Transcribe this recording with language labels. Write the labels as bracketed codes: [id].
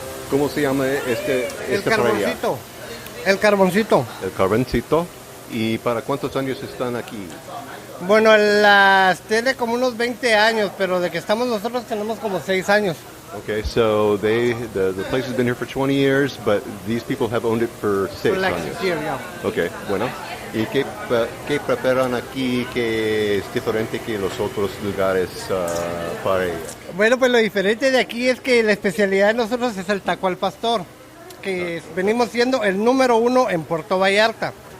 [es] ¿Cómo se llama El carboncito. El carboncito. El carboncito. ¿Y para cuántos años están aquí? Bueno, tiene como unos 20 años, pero de que estamos nosotros tenemos como 6 años. [en] Okay, so the place has been here for 20 years, but these people have owned it for 6 [es] años. [en] Yeah. [es] Okay, bueno. ¿Y qué preparan aquí que es diferente que los otros lugares para ella? Bueno, pues lo diferente de aquí es que la especialidad de nosotros es el taco al pastor, que venimos siendo el número 1 en Puerto Vallarta.